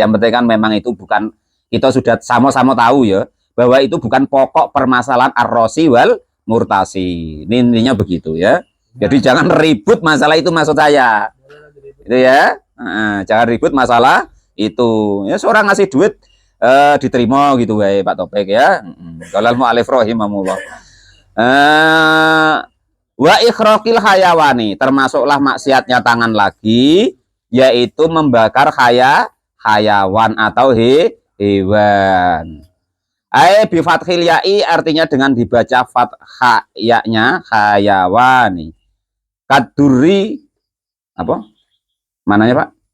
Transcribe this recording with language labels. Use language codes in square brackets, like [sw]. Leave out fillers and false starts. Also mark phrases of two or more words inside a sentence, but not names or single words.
[id] Yang penting kan memang itu bukan, kita sudah sama-sama tahu ya bahwa itu bukan pokok permasalahan [ar] الراشي والمرتشي. [id] Ini intinya begitu ya. Jadi jangan ribut masalah itu maksud saya. Itu ya. Jangan ribut masalah itu. Ya seorang ngasih duit diterima gitu ya Pak Topik ya. [ar] قال المؤلف رحمه الله. وإحراق الحيوان, [id] termasuklah maksiatnya tangan lagi, yaitu membakar hayawan atau hewan. [ar] بفتح الياء [id] artinya dengan dibaca fathah ya-nya hayawani. Kaduri apa? Mananya Pak?